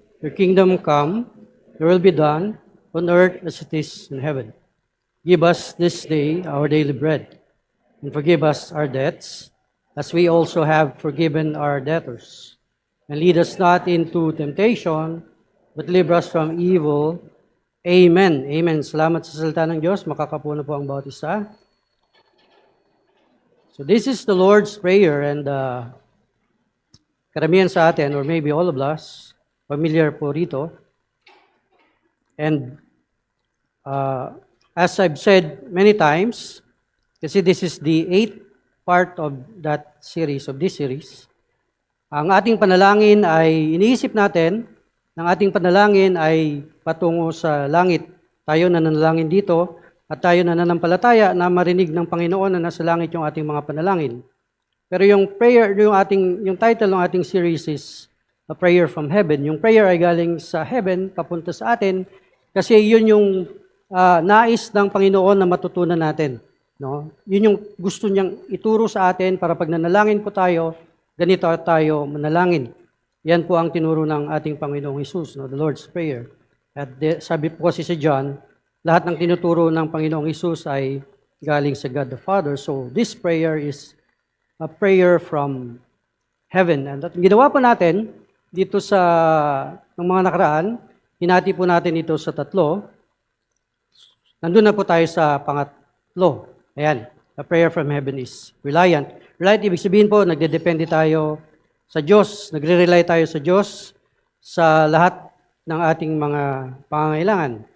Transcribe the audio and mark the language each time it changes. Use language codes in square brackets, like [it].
[en] Your kingdom come, your will be done, on earth as it is in heaven. Give us this day our daily bread, and forgive us our debts, as we also have forgiven our debtors. And lead us not into temptation, but deliver us from evil. Amen. Amen. [tl] Salamat sa salita ng Diyos. Makakapuno po ang bawat isa. [en] So this is the Lord's Prayer, and [tl] karamihan sa atin, [en] or maybe all of us, familiar po rito. And as I've said many times, kasi this is the 8th part of that series, of this series, [tl] ang ating panalangin ay, iniisip natin, ng ating panalangin ay patungo sa langit. Tayo na nanalangin dito, at tayo na nanampalataya na marinig ng Panginoon na nasa langit yung ating mga panalangin. Pero yung prayer, yung title ng ating series is A Prayer from Heaven. Yung prayer ay galing sa heaven, papunta sa atin, kasi yun yung nais ng Panginoon na matutunan natin. No? Yun yung gusto niyang ituro sa atin para pag nanalangin po tayo, ganito tayo manalangin. Yan po ang tinuro ng ating Panginoong Hesus, no? The Lord's Prayer. At sabi po kasi si John, lahat ng tinuturo ng Panginoong Hesus ay galing sa God the Father. [en] So this prayer is a prayer from heaven. [tl] And at ginawa po natin dito sa ng mga nakaraan, hinati po natin ito sa 3. Nandun na po tayo sa pangatlo. [en] Ayan, a prayer from heaven is reliant. [tl] Reliant, ibig sabihin po, nagdedepende tayo sa Diyos, nagre-rely tayo sa Diyos sa lahat ng ating mga pangangailangan.